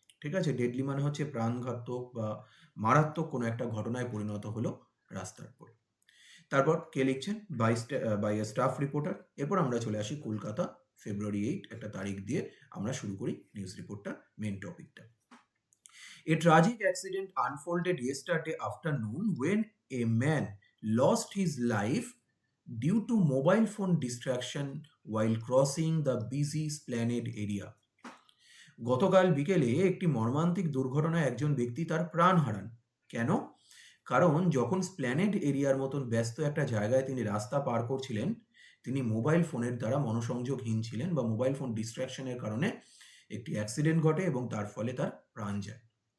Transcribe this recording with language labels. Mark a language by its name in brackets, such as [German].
[Bangla] ঠিক আছে, ডেডলি মানে হচ্ছে প্রাণঘাতক বা মারাত্মক কোনো একটা ঘটনায় পরিণত হলো রাস্তার উপর। তারপর কে লিখছেন? [English] By a staff reporter. [Bangla] এরপর আমরা চলে আসি কলকাতা, ফেব্রুয়ারি 8 একটা তারিখ দিয়ে আমরা শুরু করি নিউজ রিপোর্টটা, মেন টপিকটা। [English] A tragic accident unfolded yesterday afternoon when a man lost his life due to mobile phone distraction while crossing the busy Esplanade area. [Bangla] গতকাল বিকেলে একটি মর্মান্তিক দুর্ঘটনায় একজন ব্যক্তি তার প্রাণ হারান। কেন? কারণ যখন স্প্ল্যানেড এরিয়ার মতন ব্যস্ত একটা জায়গায় তিনি রাস্তা পার করছিলেন, তিনি মোবাইল ফোনের দ্বারা মনোসংযোগহীন ছিলেন বা মোবাইল ফোন ডিস্ট্রাকশনের কারণে একটি অ্যাক্সিডেন্ট ঘটে এবং তার ফলে তার প্রাণ যায়।